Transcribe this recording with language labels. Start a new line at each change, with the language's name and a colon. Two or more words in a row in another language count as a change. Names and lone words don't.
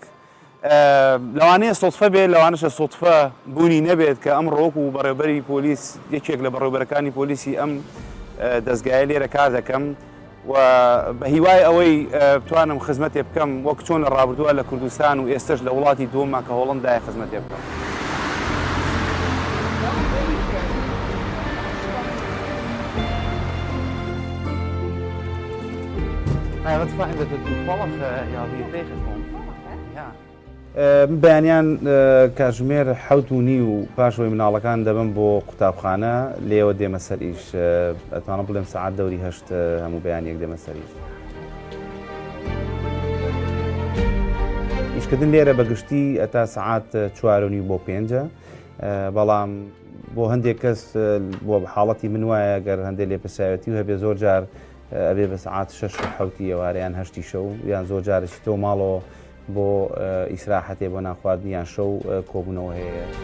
Central Kurdish: لەوانەیە سۆتفە بێت، لەوانەشە سۆتفە بوونی نەبێت کە ئەم ڕۆک و بەڕێوەبەری پۆلیس یەکێک لە بەڕێوەبەرەکانی پۆلیسی ئەم دەستگایە لێرە کار دەکەم و بە هیوای ئەوەی بتوانم خزمەتێ بکەم وەک چۆن لە ڕابردووە لە کوردستان و ئێستش لە وڵاتی دووەمە کە هۆڵەندایە خزمەتێ بکەم.
Dutch: Wat fijn dat het toevallig hier tegenkomt. Ja.
Central Kurdish: بەیانیان کاتژمێر 7:30 و پاشەوەی مناڵەکان دەبم بۆ قوتابخانە، لێوە دێمە سەر ئیش. ئەتوانم بڵێم سەعات دەوری 8 هەموو بەیانیەک دێمە سەر ئیش. ئیشکردن لێرە بەگشتی ئەتا سەعات 4:30 بۆ 5، بەڵام بۆ هەندێک کەس بۆ حاڵەتی من وایە گەر هەندێک لێپرسیاوەتی و هەبێ زۆر جار ئەبێ بە سەعات 6 ئێوارەیان 8 شەو یان زۆر جارێکی تۆ ماڵەوە بۆ ئیسراحەتێ بۆ ناخواردنیان شەو کۆبوونەوە هەیە.